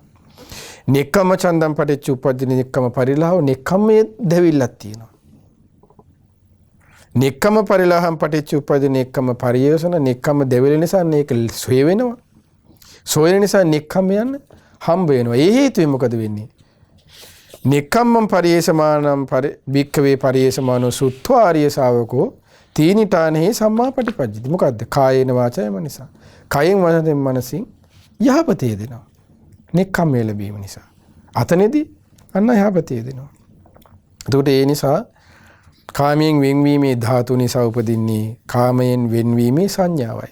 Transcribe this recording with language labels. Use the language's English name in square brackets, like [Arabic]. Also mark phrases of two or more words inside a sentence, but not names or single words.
[Pali] නෙක්ඛම්ම ඡන්දම් පටිච්ච උප්පජ්ජති නෙක්ඛම්ම පරිලාහෝ, [Sinhala] නෙක්ඛම්මයේ දෙවිල්ලක් තියෙනවා. [Pali] නෙක්ඛම්ම පරිලාහම් පටිච්ච උප්පජ්ජති නෙක්ඛම්ම පරියෝසන, [Sinhala] නෙක්ඛම්ම දෙවිල නිසා මේක සොය වෙනවා. සොයන නිසා නෙක්ඛම්ම යන හම්බ වෙනවා. ඒ හේතුවෙන් මොකද වෙන්නේ? [Pali] නෙක්ඛම්මං පරියේසමානං භික්ඛවේ පරියේසමානෝ සුත්වා ආර්ය ශාවකෝ තීනිතානෙහි සම්මා පටිපජ්ජති. මොකද්ද? කායේන වාචාය මනසා. [Sinhala] කයෙන් වචනෙන් මනසින් යහපතේ දෙනවා. නෙක්ඛම්මය ලැබීම නිසා. අතනේදී අන්න යහපතේ දෙනවා. එතකොට ඒ නිසා කාමයෙන් වෙන්වීමේ ධාතු නිසා උපදින්නේ කාමයෙන් වෙන්වීමේ සංඥාවයි.